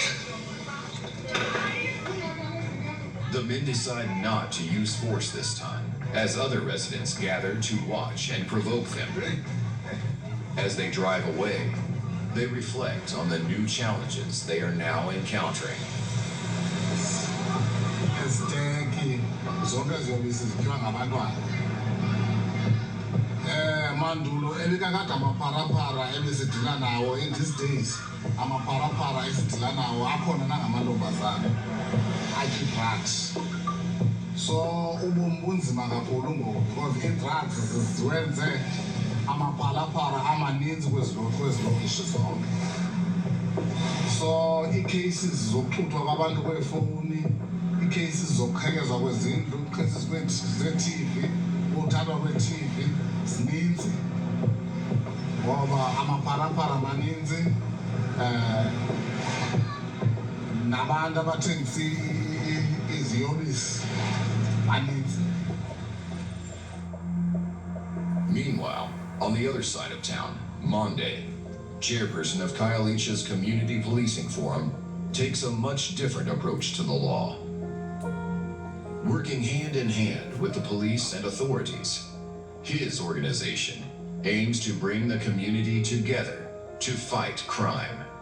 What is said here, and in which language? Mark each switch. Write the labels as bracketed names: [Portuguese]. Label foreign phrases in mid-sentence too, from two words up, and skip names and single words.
[English] The men decide not to use force this time as other residents gather to watch and provoke them. As they drive away, they reflect on the new challenges they are now encountering. [Xhosa] Eziteki zonke ziyobisi zityiwa ngabantwana. Mandulo elikakade amapharapara ebesidila nawo [English] in these days [Xhosa] amapharapara esidila nawo akhona nangamantombazana drugs. So ubomi bunzima kakhulu ngoku because ii-drugs ziwenze amaphalaphala amaninzi kwezilokishi zonke. So ii-cases zokuxuthwa kwabantu kweefowuni, ii-cases zokukhekezwa kwezindlu, ii-cases ze-TV, ukuthathwa kwe-TV zininzi ngoba amaphalaphala maninzi nabantu abathengisa iziyobisi maninzi. [English] Meanwhile, on the other side of town, Monday, chairperson of Khayelitsha's Community Policing Forum, takes a much different approach to the law. Working hand in hand with the police and authorities, his organization aims to bring the community together to fight crime.